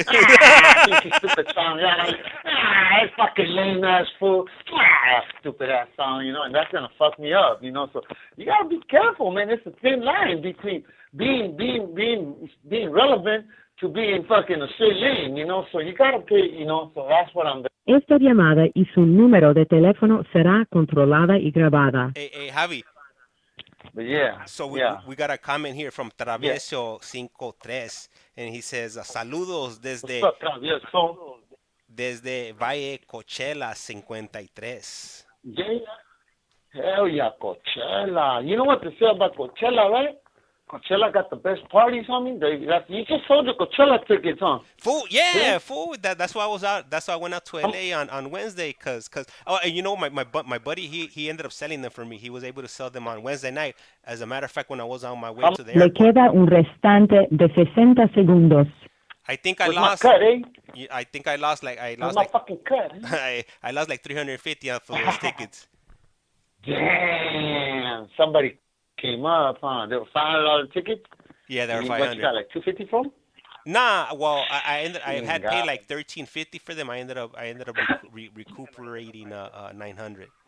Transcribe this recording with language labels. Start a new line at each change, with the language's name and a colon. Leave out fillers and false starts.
English: Stupid song, fucking lame ass fool, stupid ass song, and that's gonna fuck me up, So you gotta be careful, man. It's a thin line between being relevant to being fucking a shit lame, So you gotta pay, So that's what I'm doing.
Spanish: Esta llamada y su número de teléfono será controlada y grabada.
English: Hey, Javi. But yeah. So we got a comment here from Travieso 53, and he says,
Spanish: saludos desde Valle Coachella 53.
English: Yeah. Hell yeah, Coachella. You know what to say about Coachella, right? Coachella got the best parties, homie. You just sold the Coachella tickets, huh? Fool. That's why I was out. That's why I went out to LA on Wednesday, cause and my buddy he ended up selling them for me. He was able to sell them on Wednesday night. As a matter of fact, when I was on my way to the
Spanish: Le
English: airport,
Spanish: queda un restante de 60 segundos.
English: I think I lost. My cut, eh? I think I lost like fucking cut. Eh? I lost like 350 off of those tickets. Damn, somebody came up, huh? They were $500 tickets. Yeah, they were $500. What you got, like $250 for them? Nah, well, I had paid like $1,350 for them. I ended up recuperating $900.